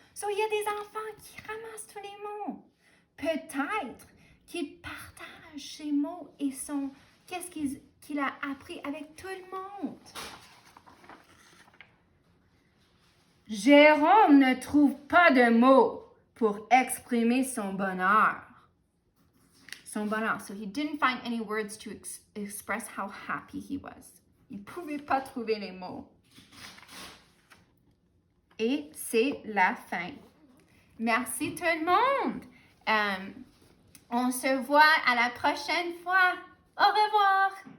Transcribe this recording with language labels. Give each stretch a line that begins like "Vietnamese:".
French: So, il y a des enfants qui ramassent tous les mots. Peut-être qu'il partage ses mots et qu'est-ce qu'il a appris avec tout le monde. Jérôme ne trouve pas de mots pour exprimer son bonheur. Son bonheur.
English: So he didn't find any words to express how happy he was.
French: Il ne pouvait pas trouver les mots. Et c'est la fin. Merci tout le monde. On se voit à la prochaine fois. Au revoir.